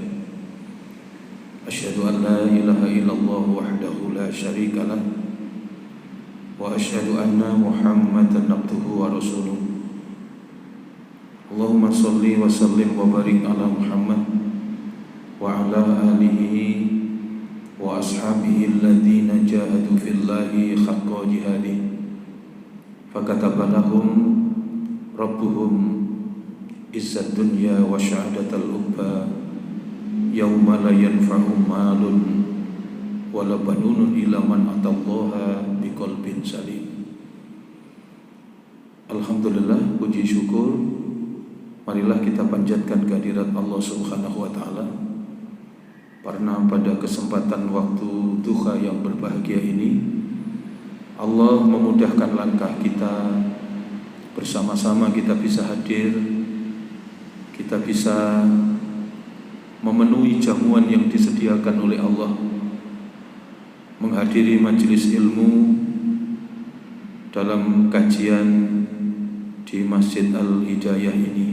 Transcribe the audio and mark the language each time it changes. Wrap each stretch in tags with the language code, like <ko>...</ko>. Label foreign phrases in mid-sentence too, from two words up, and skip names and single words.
<ar>أشهد أن لا إله إلا الله وحده لا شريك له وأشهد أن محمدا عبده ورسوله. اللهم صل وسلم وبارك على محمد وعلى آله وأصحابه الذين جاهدوا في الله حق جهاده فكتب لهم ربهم عزة الدنيا وشهادة الأخرى يوم لا ينفع مال ولا بنون إلا من أتى الله بقلب سليم.</ar> <id>Alhamdulillah, puji syukur marilah kita panjatkan kehadirat Allah</id> <ar>سبحانه وتعالى.</ar> <id>Karena pada kesempatan waktu duha yang berbahagia ini Allah memudahkan langkah kita, bersama-sama kita bisa hadir, kita bisa memenuhi jamuan yang disediakan oleh Allah, menghadiri majelis ilmu dalam kajian di Masjid Al-Hidayah ini.</id>